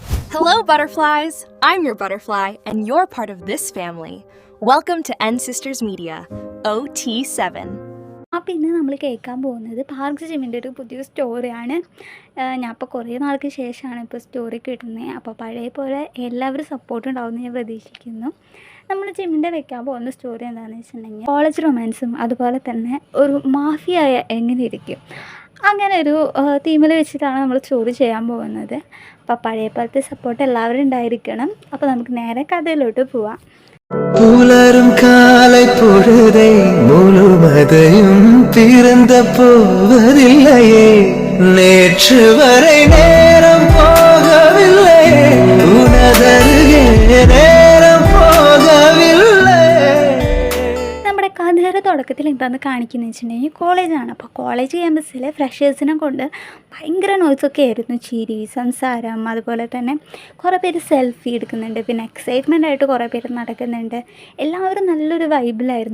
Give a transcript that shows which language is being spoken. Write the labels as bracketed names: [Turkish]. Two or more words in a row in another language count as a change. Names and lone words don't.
[English] Hello, butterflies! I'm your butterfly, and you're part of this family. Welcome to N Sisters Media, OT7. [Malayalam] അപ്പോൾ ഇന്ന് നമ്മൾ കേൾക്കാൻ പോകുന്നത് പാർക്ക് ജിമ്മിൻ്റെ ഒരു പുതിയ സ്റ്റോറിയാണ്. ഞാൻ ഇപ്പോൾ കുറേ നാൾക്ക് ശേഷമാണ് ഇപ്പോൾ സ്റ്റോറി കിട്ടുന്നത്. അപ്പോൾ പഴയ പോലെ എല്ലാവരും സപ്പോർട്ട് ഉണ്ടാവുമെന്ന് ഞാൻ പ്രതീക്ഷിക്കുന്നു. നമ്മൾ ജിമ്മിൻ്റെ വെക്കാൻ പോകുന്ന സ്റ്റോറി എന്താണെന്ന് വെച്ചിട്ടുണ്ടെങ്കിൽ കോളേജ് റൊമാൻസും അതുപോലെ തന്നെ ഒരു മാഫിയായ എങ്ങനെ ഇരിക്കും, അങ്ങനെ ഒരു തീമിൽ വെച്ചിട്ടാണ് നമ്മൾ സ്റ്റോറി ചെയ്യാൻ പോകുന്നത്. അപ്പോൾ പഴയ പോലത്തെ സപ്പോർട്ട് എല്ലാവരും ഉണ്ടായിരിക്കണം. അപ്പോൾ നമുക്ക് നേരെ കഥയിലോട്ട് പോവാം. [Tamil] புலரும் காலை பொழுதை முழுவதையும் பிறந்த போவதில்லையே, நேற்று வரை நேரம் போகவில்லையே, உனதருகே நேரம் போகவில்லை. [Malayalam] നമ്മുടെ കഥയുടെ തുടക്കത്തിൽ എന്താണെന്ന് കാണിക്കുന്നത് വെച്ചിട്ടുണ്ടെങ്കിൽ കോളേജാണ്. അപ്പോൾ കോളേജ് ക്യാമ്പസിലെ ഫ്രഷേഴ്സിനെ കൊണ്ട് ഭയങ്കര നോയ്സൊക്കെ ആയിരുന്നു. ചിരി, സംസാരം, അതുപോലെ തന്നെ കുറേ പേര് സെൽഫി എടുക്കുന്നുണ്ട്, പിന്നെ എക്സൈറ്റ്മെൻ്റ് ആയിട്ട് കുറേ പേര് നടക്കുന്നുണ്ട്. എല്ലാവരും നല്ലൊരു വൈബിലായിരുന്നു.